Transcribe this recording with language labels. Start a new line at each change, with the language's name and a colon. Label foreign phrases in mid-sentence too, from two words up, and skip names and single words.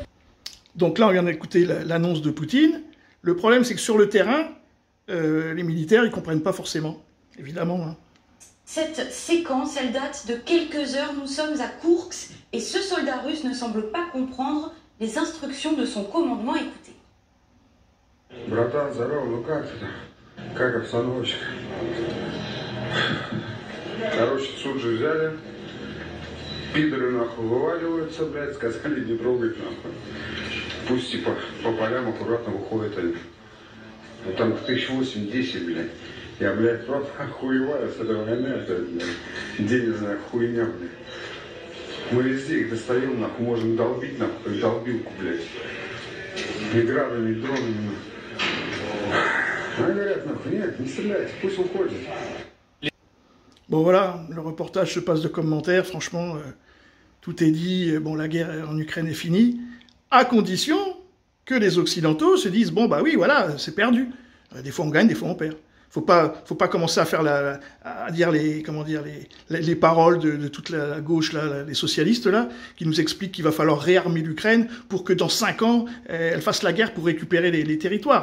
French: Donc là, on vient d'écouter l'annonce de Poutine. Le problème, c'est que sur le terrain, les militaires, ils ne comprennent pas forcément, évidemment. Hein. Cette séquence, elle date de quelques heures. Nous sommes à Koursk et ce soldat russe ne semble pas comprendre les instructions de son commandement. Écoutez.
Russian: Братан, здорово, ну как ты там? Как обстановочка? Короче, суд же взяли. Пидоры нахуй вываливаются, блядь, сказали не трогать нахуй. Пусть типа по полям аккуратно выходят они. Ну там 1008-10, блядь. Я, блядь, просто охуеваю с этой войны, это, блядь, денежная хуйня, блядь. Мы везде их достаем, нахуй, можем долбить, нахуй, как долбилку, блядь. Ни градами, ни дронами, нахуй. Они говорят, нахуй, нет, не стреляйте, пусть уходят.
French: Bon voilà, le reportage se passe de commentaires, franchement, tout est dit, bon, la guerre en Ukraine est finie, à condition que les Occidentaux se disent, bon bah oui, voilà, c'est perdu. Des fois on gagne, des fois on perd. Faut pas commencer à faire à dire les paroles de toute la gauche là, les socialistes là, qui nous expliquent qu'il va falloir réarmer l'Ukraine pour que dans 5 ans elle fasse la guerre pour récupérer les territoires.